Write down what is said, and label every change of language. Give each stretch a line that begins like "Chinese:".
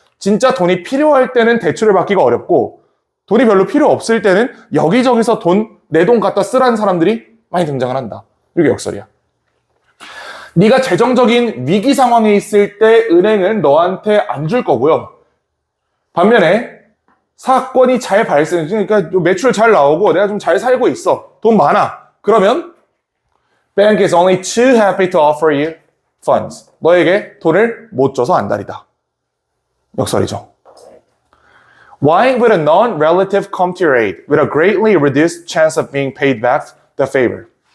Korean: 진짜 돈이 필요할 때는 대출을 받기가 어렵고 돈이 별로 필요 없을 때는 여기저기서 내 돈 갖다 쓰라는 사람들이 많이 등장을 한다. 이게 역설이야. 네가 재정적인 위기 상황에 있을 때 은행은 너한테 안 줄 거고요. 반면에 사건이 잘 발생, 그러니까 매출 잘 나오고 내가 좀 잘 살고 있어. 돈 많아. 그러면
English: Bank is only too happy to offer you funds.
Korean: 너에게 돈을 못 줘서 안달이다. 역설이죠.
English: Why would a non-relative come to your aid with a greatly reduced chance of being paid back the favor?